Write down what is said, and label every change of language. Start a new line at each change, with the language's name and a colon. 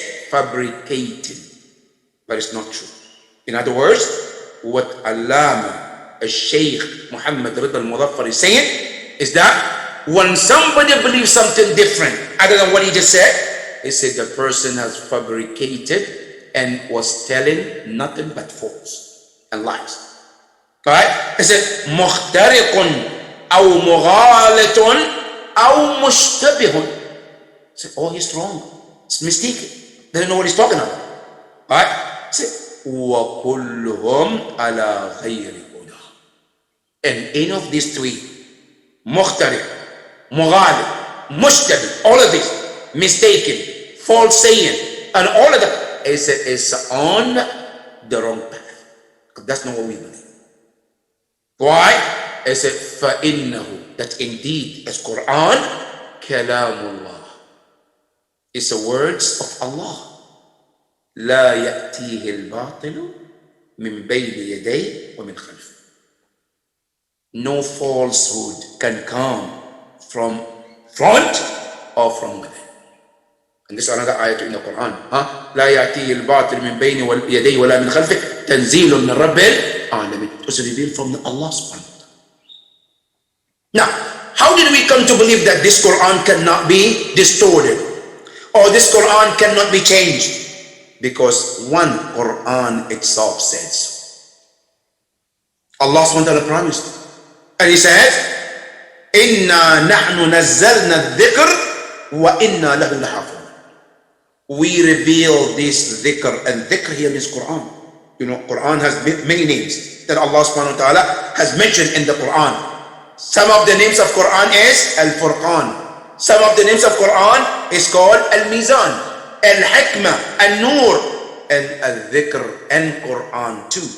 English: fabricated, but it's not true. In other words, what Allama al-Shaykh Muhammad Rida al-Mudaffar is saying is that when somebody believes something different other than what he just said, he said the person has fabricated and was telling nothing but false and lies. Right? He said,
Arabic: مخترق أو مغالط أو مشتبه.
English: He said, oh, he's wrong. It's mistaken. Doesn't know what he's talking about. Right? He said,
Arabic: وكلهم على غير هدى.
English: And any of these three,
Arabic: مخترق, مغالط, مشتبه,
English: all of these, mistaken, false saying, and all of that, is on the wrong path. That's not what we believe. Why? I said, فَإِنَّهُ, that indeed as Quran, kalamullah, is the words of Allah.
Arabic: لا يأتيه الباطل من بين يديه ومن خلفه.
English: No falsehood can come from front or from within. And this is another ayat in the Quran.
Arabic: لا يأتيه الباطل من بين يديه ولا من خلفه تنزيل من رب العالمين.
English: It was revealed from Allah subhanahu wa ta'ala. Now, how did we come to believe that this Quran cannot be distorted or this Quran cannot be changed? Because one, Quran itself says so. Allah subhanahu wa ta'ala promised. And he says,
Arabic: إِنَّا نَحْنُ نَزَّلْنَا الذِّكْرِ وَإِنَّا لَهُ لَحَافِظُونَ.
English: We reveal this dhikr, and dhikr here means Quran. You know, Quran has many names that Allah subhanahu wa ta'ala has mentioned in the Quran. Some of the names of Quran is Al-Furqan. Some of the names of Quran is called Al-Mizan, Al-Hikmah, Al-Nur, and Al-Dhikr, and Quran too.